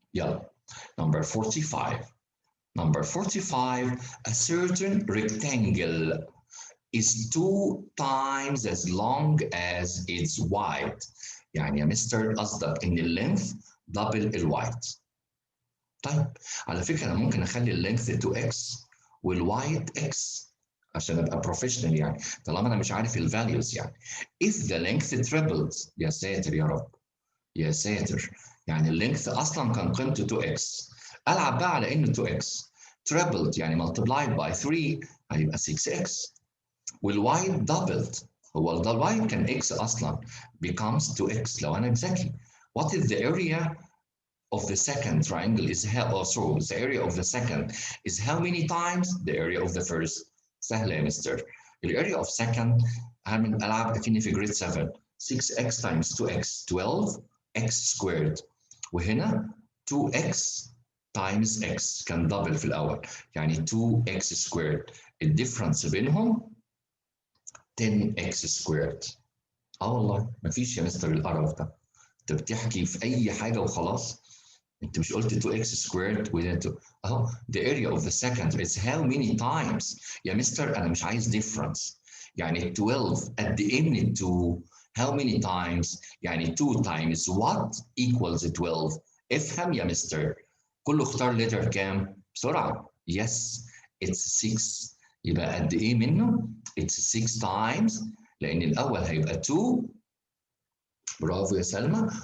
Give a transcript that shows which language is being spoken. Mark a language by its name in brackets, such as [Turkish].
[Arabic] يلا. [English] Number 45. Number 45, a certain rectangle is 2 times as long as it's wide. [Arabic] يعني يا مستر قصدك ان اللينث دبل الوايد. طيب على فكرة انا ممكن اخلي اللينث 2x والوايد x عشان ابقى بروفيشنال يعني، طالما انا مش عارف الفاليوز يعني. [English] If the length tripled، [Arabic] يا ساتر يا رب يا ساتر، يعني اللينث اصلا كان قيمته 2x، العب بقى على انه 2x tripled يعني [English] multiplied by 3 [Arabic] هيبقى 6x، والوايد دبلد، هو ده الوايد كان x اصلا becomes 2x لو انا ذكي. [English] What is the area of the second triangle is how, so the area of the second is how many times the area of the first؟ [Arabic] سهلة يا مستر. الاريا of second هعمل العب اكني في جريد 7، 6x times 2x 12x squared، وهنا 2x times x كان دبل في الاول يعني 2x squared، الديفرنس بينهم 10x squared. والله مفيش يا مستر القرف ده، انت بتحكي في اي حاجه وخلاص. انت مش قلت 2x squared اهو [English] the area of the second is how many times [Arabic] يا مستر، انا مش عايز difference. يعني 12 قد ايه من 2 how many times يعني [English] 2 times what equals 12. [Arabic] افهم يا مستر. كله اختار letter كام بسرعه. yes [English] it's 6. [Arabic] يبقى قد ايه منه؟ [English] it's 6 times، [Arabic] لان الاول هيبقى 2. برافو يا سلمى.